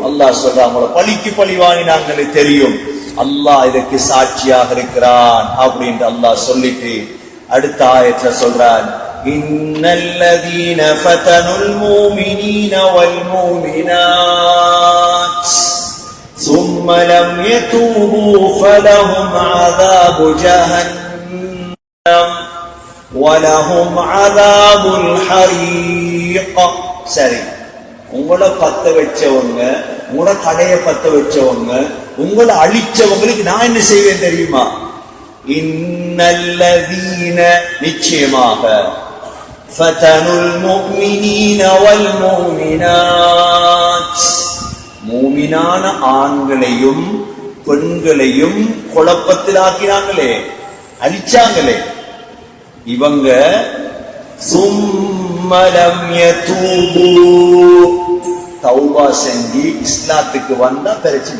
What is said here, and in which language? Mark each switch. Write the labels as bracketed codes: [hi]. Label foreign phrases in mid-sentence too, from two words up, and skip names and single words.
[ta] அல்லாஹ் சொல்றாங்க, பழிக்கு பழி வாங்கினாங்களே தெரியும், அல்லாஹ் இதற்கு சாட்சியாக இருக்கிறான் அப்படின்ட்டு அல்லாஹ் சொல்லிட்டு அடுத்த ஆயத்துல சொல்றான், [ar] إن الذين فتنوا المؤمنين والمؤمنات ثم لم يتوبوا فلهم عذاب جهنم وَلَهُمْ عَذَابُ الْحَرِيقِ. [ta] சரி, உங்களை பத்த வச்சவங்க, உங்களோட கடையை பத்த வச்சவங்க, உங்களை அழிச்சவங்களுக்கு நான் என்ன செய்வேன் தெரியுமா? இன்னல்லதீன நிச்சயமாக [ar] فتنوا المؤمنين والمؤمنات [ta] மூமினான ஆண்களையும் பெண்களையும் குழப்பத்தில் ஆக்கினாங்களே, அழிச்சாங்களே, இவங்க [ar] ثم لم يتوبوا [ta] தௌபா செஞ்சு இஸ்லாத்துக்கு வந்தா பிரச்சனை.